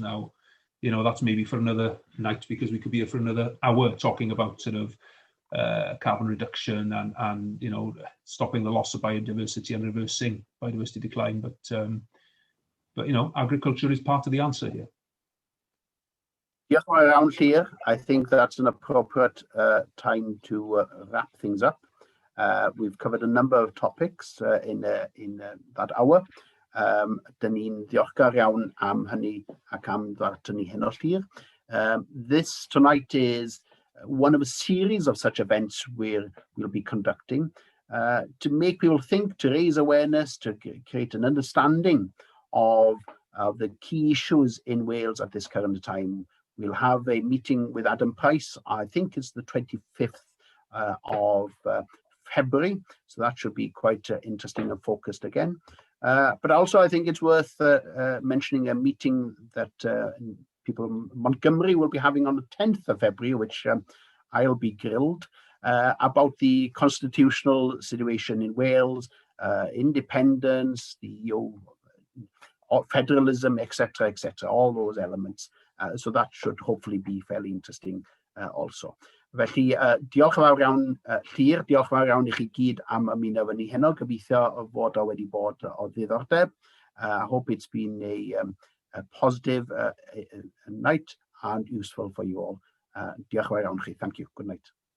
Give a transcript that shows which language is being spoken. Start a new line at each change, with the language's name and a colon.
English: Now, you know, that's maybe for another night, because we could be here for another hour talking about sort of carbon reduction and you know, stopping the loss of biodiversity and reversing biodiversity decline. But you know, agriculture is part of the answer here. Yes, around here, I think that's an appropriate time to wrap things up. We've covered a number of topics in that hour.
Welsh: Dyn ni'n ddiolchgar iawn am hynny ac am ddarllen ni hyn o'r Llyr.
English: This tonight is one of a series of such events we'll be conducting to make people think, to raise awareness, to create an understanding of the key issues in Wales at this current time. We'll have a meeting with Adam Price, I think it's the 25th of February, so that should be quite interesting and focused again. But also I think it's worth mentioning a meeting that people in Montgomery will be having on the 10th of February, which I'll be grilled about the constitutional situation in Wales, independence, the federalism, etc., all those elements. So that should hopefully be fairly interesting also.
Welsh: Felly, diolch yn fawr iawn, Llyr, diolch yn fawr iawn I chi gyd am ymuno efo ni heno. Gobeithio fod o wedi bod o ddiddordeb.
English: I hope it's been a positive night and useful for you all.
Welsh: Diolch yn fawr iawn chi.
English: Thank you. Good night.